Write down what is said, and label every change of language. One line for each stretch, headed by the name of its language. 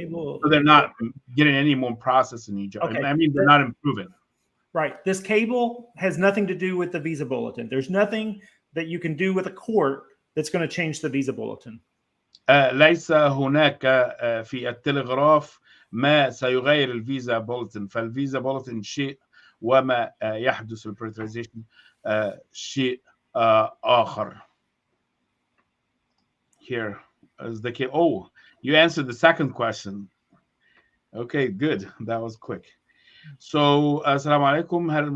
English: So they're not getting any more process in Egypt. Okay. I mean, they're not improving. Right. This cable has nothing to do with the visa bulletin. There's nothing that you can do with a court that's going to change the visa bulletin.
Arabic: ليس هناك في التلغراف ما سيغير الفيزا بولتن. فالفيزا بولتن شيء وما يحدث البريترايزيشن شيء آخر.
English: Here is the key. Oh, you answered the second question. Okay, good. That was quick.
Arabic: So, السلام عليكم.